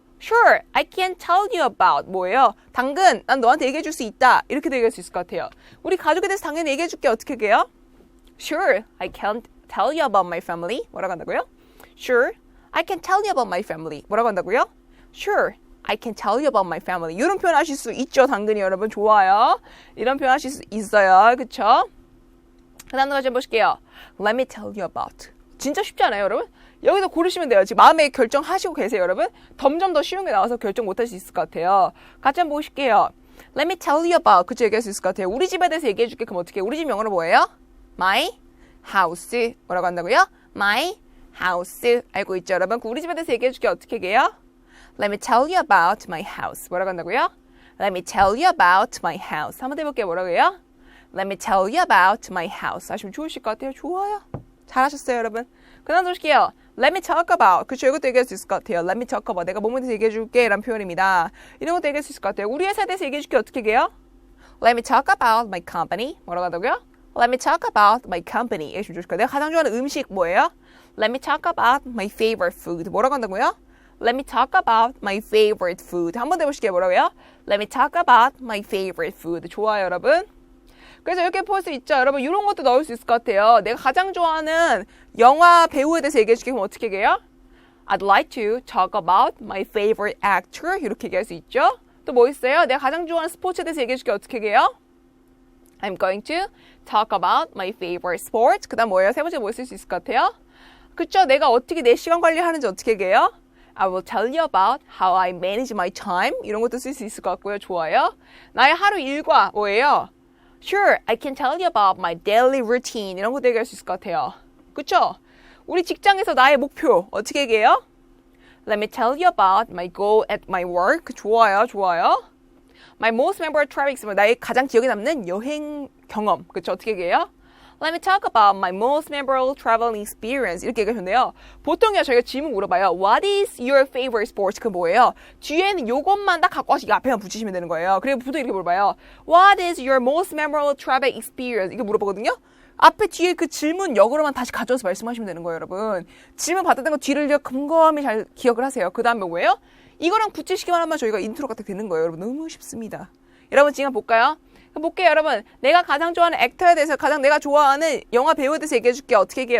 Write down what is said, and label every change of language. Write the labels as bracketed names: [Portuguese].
[English] Sure, I can tell you about. [Korean] 뭐예요? 당근, 난 너한테 얘기해 줄 수 있다. 이렇게 얘기할 수 있을 것 같아요. 우리 가족에 대해서 당연히 얘기해 줄게. 어떻게 얘기해요? [English] Sure, I can tell you about my family. [Korean] 뭐라고 한다고요? [English] Sure, I can tell you about my family. [Korean] 뭐라고 한다고요? [English] Sure, I can tell you about my family. [Korean] 이런 표현 하실 수 있죠, 당근이 여러분. 좋아요. 이런 표현 하실 수 있어요. 그쵸? 그 다음 좀 보실게요. [English] Let me tell you about. [Korean] 진짜 쉽지 않아요, 여러분? 여기서 고르시면 돼요. 지금 마음에 결정하시고 계세요, 여러분? 점점 더 쉬운 게 나와서 결정 못할 수 있을 것 같아요. 같이 한번 보실게요. [English] Let me tell you about. [Korean] 그쵸, 얘기할 수 있을 것 같아요. 우리 집에 대해서 얘기해 줄게. 그럼 어떻게 해요? 우리 집 영어로 뭐예요? [English] My house. [Korean] 뭐라고 한다고요? [English] My house. [Korean] 알고 있죠, 여러분? 그 우리 집에 대해서 얘기해 줄게. 어떻게 얘기해요? [English] Let me tell you about my house. [Korean] 뭐라고 한다고요? [English] Let me tell you about my house. [Korean] 한번 해볼게요. 뭐라고 해요? [English] Let me tell you about my house. [Korean] 하시면 좋으실 것 같아요. 좋아요. 잘하셨어요, 여러분. 그 다음 보실게요. [English] Let me talk about. [Korean] 그쵸, 이것도 얘기할 수 있을 것 같아요. [English] Let me talk about. [Korean] 내가 뭐뭐에 대해서 얘기해 줄게. 라는 표현입니다. 이런 것도 얘기할 수 있을 것 같아요. 우리 회사에 대해서 얘기해 줄게. 어떻게 얘기해요? [English] Let me talk about my company. [Korean] 뭐라고 한다고요? [English] Let me talk about my company. [Korean] 얘기하시면 좋으실 것 같아요. 내가 가장 좋아하는 음식 뭐예요? [English] Let me talk about my favorite food. [Korean] 뭐라고 한다고요? [English] Let me talk about my favorite food. [Korean] 한번 더 해보실게요. 뭐라고요? [English] Let me talk about my favorite food. [Korean] 좋아요, 여러분. 그래서 이렇게 볼 수 있죠. 여러분, 이런 것도 넣을 수 있을 것 같아요. 내가 가장 좋아하는 영화 배우에 대해서 얘기해 줄게. 그럼 어떻게 얘기해요? [English] I'd like to talk about my favorite actor. [Korean] 이렇게 얘기할 수 있죠. 또 뭐 있어요? 내가 가장 좋아하는 스포츠에 대해서 얘기해 줄게. 어떻게 얘기해요? [English] I'm going to talk about my favorite sport. [Korean] 그 다음 뭐예요? 세 번째 뭐 있을 수 있을 것 같아요? 그쵸? 내가 어떻게 내 시간 관리하는지 어떻게 얘기해요? [English] I will tell you about how I manage my time. [Korean] 이런 것도 쓸 수 있을 것 같고요. 좋아요. 나의 하루 일과 뭐예요? [English] Sure, I can tell you about my daily routine. [Korean] 이런 것도 얘기할 수 있을 것 같아요. 그쵸? 우리 직장에서 나의 목표 어떻게 얘기해요? [English] Let me tell you about my goal at my work. [Korean] 좋아요, 좋아요. [English] My most memorable travel experience. [Korean] 나의 가장 기억에 남는 여행 경험. 그쵸? 어떻게 얘기해요? Let me talk about my most memorable traveling experience. 이렇게 얘기하셨는데요. 보통이요, 저희가 질문 물어봐요. [English] What is your favorite sport? [Korean] 그 뭐예요? 뒤에는 요것만 딱 갖고 와서 이 앞에만 붙이시면 되는 거예요. 그리고 보통 이렇게 물어봐요. [English] What is your most memorable travel experience? [Korean] 이거 물어보거든요. 앞에 뒤에 그 질문 역으로만 다시 가져와서 말씀하시면 되는 거예요, 여러분. 질문 받았던 거 뒤를 컴컴히 잘 기억을 하세요. 그 다음에 뭐예요? 이거랑 붙이시기만 하면 저희가 인트로가 딱 되는 거예요, 여러분. 너무 쉽습니다. 여러분, 지금 볼까요? 볼게요, 여러분. 내가 가장 좋아하는 액터에 대해서 가장 내가 좋아하는 영화 배우에 대해서 얘기해 줄게요. 어떻게 얘기해요?